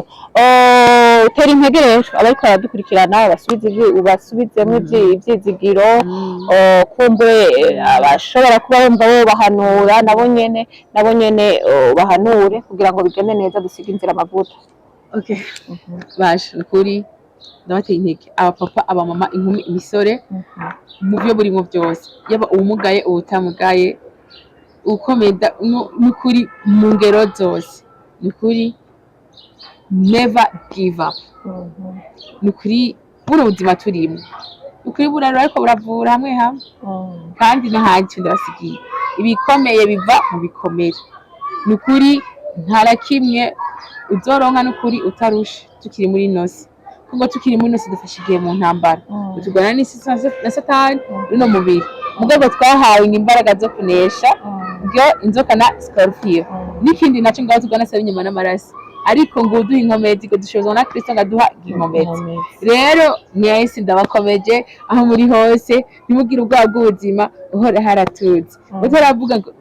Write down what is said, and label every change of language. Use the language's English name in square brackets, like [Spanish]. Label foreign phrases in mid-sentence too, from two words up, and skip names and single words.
[Rundi] Utera intege rero abariko baradukurikirana ubasubizemwo ivyizigiro, kumbure abashobora kuba bumva bo bahanura nabo nyene bahanure kugira ngo bigende neza dusiga inzira amavuta. Okay. Basha kuri ndabateye intege abapapa abamama inkumi imisore mu byo burimo byose yaba uwumugaye uwutamugaye ukomeda n'ukuri mu ngero zose n'ukuri [English] never give up [Rundi] n'ukuri buno buzima turimo n'ukuri burarura ariko buravura hamwe hamwe kandi n'ahandi ndabasigiye ibikomeye biva mu bikomere n'ukuri ntara kimwe uzoronka n'ukuri utarusha tukiri muri nosi kuko tukiri muri nosi dufashigiye mu ntambara tugwana n'isi na satani runo mubiri mugabo twahawe imbaraga zo kunesha byo inzoka na scorpion n'ikindi naco ngaho tugwana saba inyuma n'amaraso ariko ngo uduha inkomezi ngo dushozwa na Kristo ngaduha inkomezi rero mwese ndabakomeje aho muri hose nimugire ubwoba bw'ubuzima uhora haratuzi utaravuga